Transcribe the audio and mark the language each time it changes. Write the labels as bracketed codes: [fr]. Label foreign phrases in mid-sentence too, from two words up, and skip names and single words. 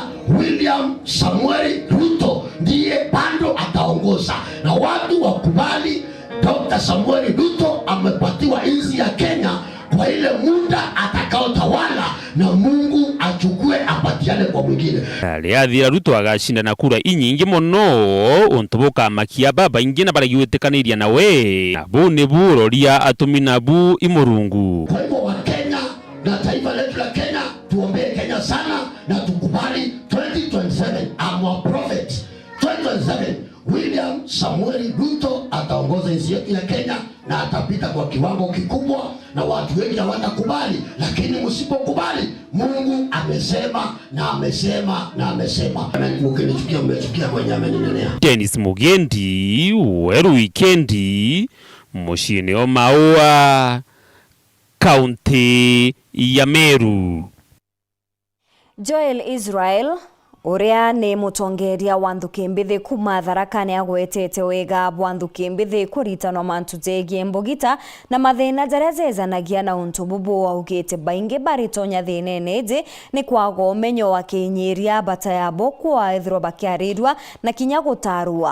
[sw] William Samuel Ruto, ndiye Pando ataongoza. Na watu wakubali Dr. Samuel Ruto amepatiwa nchi ya Kenya kwa ile muda atakaotawala, na Mungu achukue apatiane kwa mwingine. [mer] Athira Ruto agashinda na kura inyingi muno ontoboka makia baba ingi na baragiwetekaniria nawe abo ne buroria atumi nabu imurungu. [sw] Kwa hivyo wa Kenya na taifa letu la Kenya tuombee Kenya sana na tukubali 2027 [en] our prophet [sw] 2027 William Samuel Ruto ataongoza nchi yetu ya Kenya na atapita kwa kiwango kikubwa, na watu wengi hawatakubali, lakini msipokubali, Mungu amesema na amesema na amesema. Mkinichukia mmechukia mwenye ameninenea. Dennis Mugendi, Weru Wikendi, Mushine Omaua, County ya Meru. [mer] Joel Israel uria ni mutongeria wa Nthuki kuma Tharakani agwetete wega bwa Nthuki kuritanwa mantu jegie mbugita na mathina jaria jezanagia na untu bubu augite baingi baritonya thinene iji ni kwaga umenyo wa kinyiria bata yabo kwa ithiro bakiarirwa na kinya gutarua.